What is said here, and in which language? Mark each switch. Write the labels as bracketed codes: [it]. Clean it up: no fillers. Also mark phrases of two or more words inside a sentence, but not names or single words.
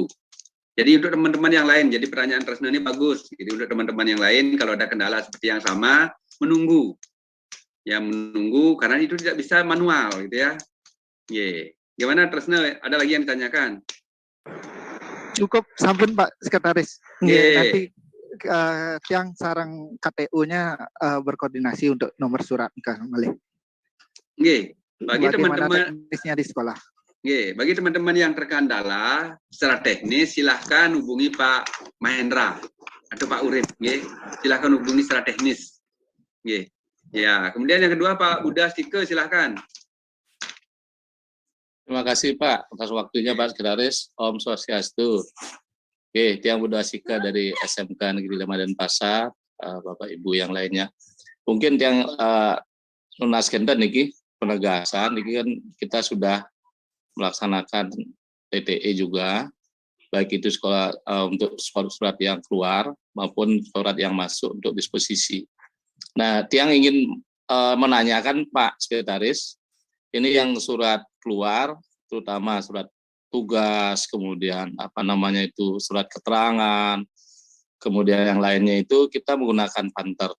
[id] Jadi untuk teman-teman yang lain, jadi pertanyaan Tresno ini bagus. Jadi untuk teman-teman yang lain, kalau ada kendala seperti yang sama, menunggu. Ya menunggu, karena itu tidak bisa manual gitu ya. Gimana Tresno, ada lagi yang ditanyakan? Cukup sampun Pak Sekretaris. Nanti tiang sarang KTU-nya berkoordinasi untuk nomor surat nikah kembali. Bagi teman-teman teknisnya di sekolah. Bagi teman-teman yang terkendala secara teknis, silahkan hubungi Pak Mahendra atau Pak Urip. Silahkan hubungi secara teknis. Ya, kemudian yang kedua Pak Buddha Stike, silahkan. Terima kasih Pak atas waktunya Pak Sekretaris. Om Swastiastu. Tiang Buddha Sika dari SMK Negeri 5 Denpasar, Bapak Ibu yang lainnya. Mungkin [ban] tiang lunaskendan niki penegasan niki [id] kan kita sudah melaksanakan TTE juga, baik itu sekolah untuk surat yang keluar maupun surat yang masuk untuk disposisi. Nah, tiang ingin menanyakan Pak Sekretaris, ini yang surat keluar, terutama surat tugas, kemudian surat keterangan, kemudian yang lainnya itu kita menggunakan panter.